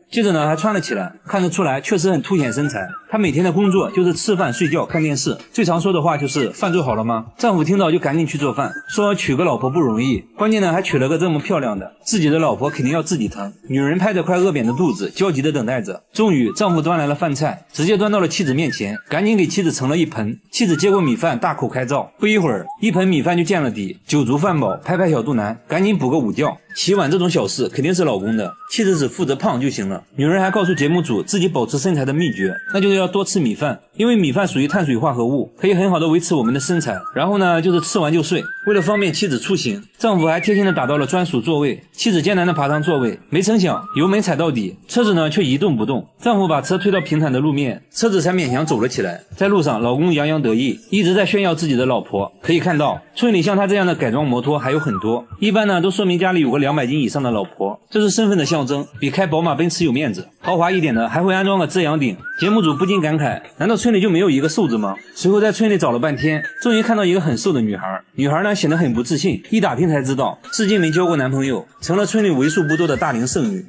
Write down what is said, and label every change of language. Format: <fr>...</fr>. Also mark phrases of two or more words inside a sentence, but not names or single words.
<zh>接着呢，還穿了起來，看得出來確實很凸顯身材。她每天的工作就是吃飯睡覺看電視，最常說的話就是飯做好了嗎？丈夫听到就趕緊去做飯，說娶個老婆不容易，關鍵呢還娶了個這麼漂亮的，自己的老婆肯定要自己疼。女人拍着快餓扁的肚子，焦急地等待着。終於丈夫端來了飯菜，直接端到了妻子面前，趕緊給妻子盛了一盆。妻子接過米飯大口開造，不一會兒一盆米飯就見了底，酒足飯飽，拍拍小肚腩，趕緊補個午覺。洗碗這種小事肯定是老公的，妻子只負責胖就行了。女人還告訴節目組自己保持身材的秘訣，那就是要多吃米飯，因為米飯屬於碳水化合物，可以很好的維持我們的身材。然後呢，就是吃完就睡。為了方便妻子出行，丈夫還貼心的打到了專屬座位，妻子艱難的爬上座位，沒成想油門踩到底，車子呢卻一動不動。丈夫把車推到平坦的路面，車子才勉強走了起來。在路上，老公洋洋得意，一直在炫耀自己的老婆。可以看到，村裡像他这樣的改裝摩托還有很多，一般呢都說明家裡有個200斤以上的老婆，這是身份的象徵，比開寶馬奔馳有面子。豪華一點的還會安裝個遮陽頂。節目組不禁感慨，難道村裡就沒有一個瘦子嗎？隨後在村裡找了半天，終於看到一個很瘦的女孩。女孩呢顯得很不自信，一打聽才知道至今沒交過男朋友，成了村裡為數不多的大齡剩女。</zh>